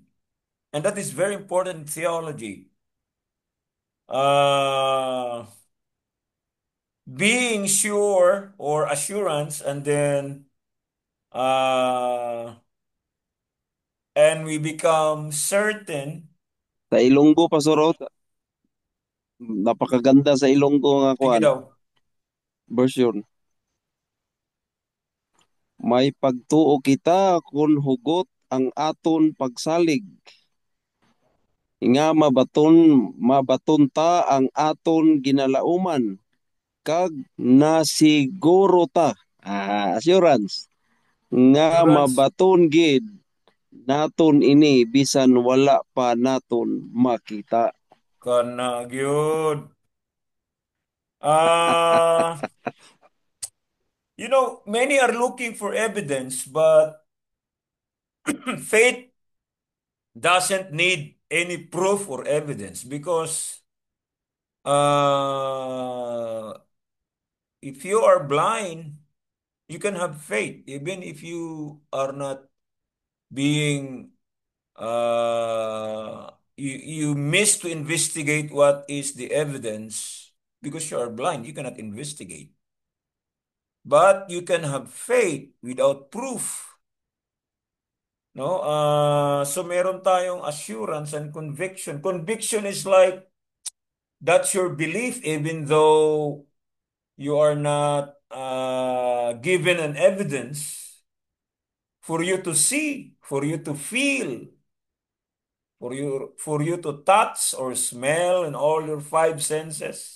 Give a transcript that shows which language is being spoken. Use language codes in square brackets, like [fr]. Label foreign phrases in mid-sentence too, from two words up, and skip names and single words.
[en] And that is very important in theology. Uh, being sure or assurance, and then uh, and we become certain. [hil] Sa Ilonggo, Pastor Rod, napakaganda sa Ilonggo nga Sige kuan daw. version. May pagtuo kita kung hugot ang aton pagsalig. Nga mabaton ta ang aton ginalauman kag nasiguro ta. Assurance. Nga Assurance. mabaton gid naton ini bisan wala pa naton makita. [ceb] Kana gyud. [en] Uh, many are looking for evidence, but faith doesn't need any proof or evidence because uh, if you are blind, you can have faith even if you are not being you miss to investigate what is the evidence because you are blind. You cannot investigate. But you can have faith without proof. [tl] No? So meron tayong [en] assurance and conviction. Conviction is like that's your belief even though you are not given an evidence for you to see, for you to feel, for you to touch or smell in all your five senses.